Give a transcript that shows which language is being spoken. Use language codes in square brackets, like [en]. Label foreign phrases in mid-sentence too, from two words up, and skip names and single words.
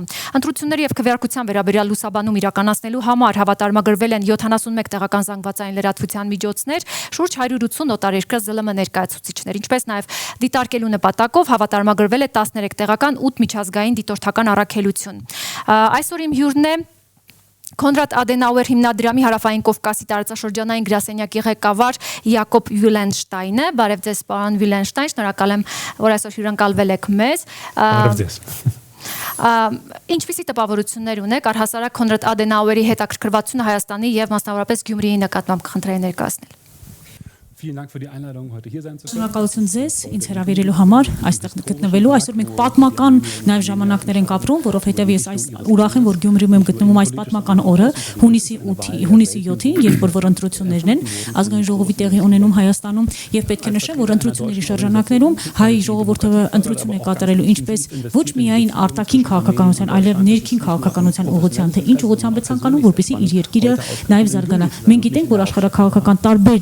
[hy] Ընտրությունների եւ քվեարկության վերաբերյալ լուսաբանում իրականացնելու համար հավատարմագրվել են 71 տեղական զանգվածային լրատվության միջոցներ, շուրջ 180 օտարերկրյա ԶԼՄ ներկայացուցիչներ, ինչպես նաեւ դիտարկելու նպատակով հավատարմագրվել է 13 տեղական 8 միջազգային դիտորդական առաքելություն։ Այսօր իմ հյուրն է Կոնրադ Ադենաուեր հիմնադրամի Հարավային Կովկասի տարածաշրջանային գրասենյակի ղեկավար Յակոբ Վյուլենշտայնը։ Բարև ձեզ, պարոն Վյուլենշտայն, շնորհակալ եմ, որ այսօր հյուրընկալվել եք մեզ։ Բարև ձեզ։ Ինչպիսի տպավորություններ ունեք առհասարակ Կոնրադ Ադենաուերի հետաքրքրվածությունը Հայաստանի եւ մասնավորապես Գյումրիի նկատմամբ կխնդրեի ներկայացնել։ [de] Vielen Dank für die Einladung, heute hier sein zu können. [hy] Շնորհակալություն ձեզ ինձ հրավիրելու համար այստեղ գտնվելու։ Այսօր մենք պատմական նաև ժամանակներ ենք ապրում, որովհետև ես այս ուրախ եմ, որ Գյումրիում եմ գտնվում այս պատմական օրը, հունիսի 7-ին, երբ որ ընտրություններն են ազգային ժողովի տեղի ունենում Հայաստանում, եւ պետք է նշեմ, որ ընտրությունների շրջանակներում հայ ժողովուրդը ընտրություն է կատարելու ինչպես ոչ միայն արտաքին քաղաքականության, այլև ներքին քաղաքականության ուղղությամբ, թե ինչ ուղղությամբ է ցանկանում, որպեսզի իր երկիրը նաև զարգանա։ Մենք գիտենք, որ աշխարհաքաղաքական տարբեր